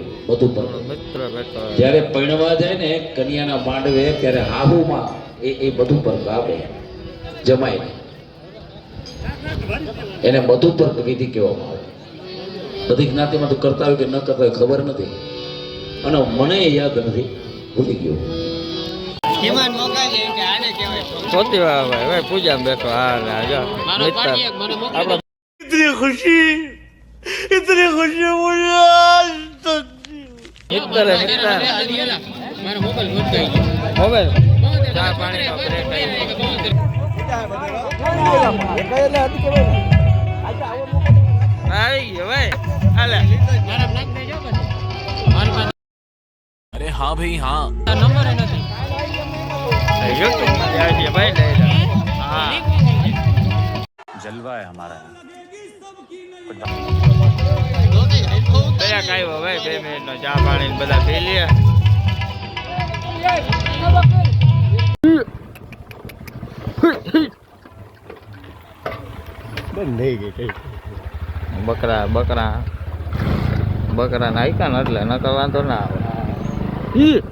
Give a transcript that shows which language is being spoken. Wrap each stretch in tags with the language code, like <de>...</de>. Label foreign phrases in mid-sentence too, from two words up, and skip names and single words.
<gu>મધુમર્ક જયારે પરણવા જાય ને કન્યાના માંડવે ત્યારે હાહુમાં એ મધુમર્ક આવે જમાય એને મધુમર્ક વિધિ કહેવામાં આવે. બધી જ્ઞાતિમાં તો કરતા હોય કે ન કરતા હોય ખબર નથી, અને મને યાદ નથી, ભૂલી ગયો. પોતી ભાઈ પૂજા બેઠો. હા જો</gu> <hi>इतनी खुशी मुझे</hi> <gu>મોબાઈલ ચા પાણી બ્રેક આવી ગયો ભાઈ. હાલે</gu> <hi>अरे हाँ भाई हाँ</hi> <gu>નંબર નથી ભાઈ. લઈ લે. હા</gu> <hi>जलवा है हमारा.</hi> <gu>કયા કાંઈ ભાઈ 2 મિનિટનો ચા પાણી બધા પી લે. બકરા બકરા બકરા નાખ્યા ને એટલે નકર વાંધો ના આવે.</gu>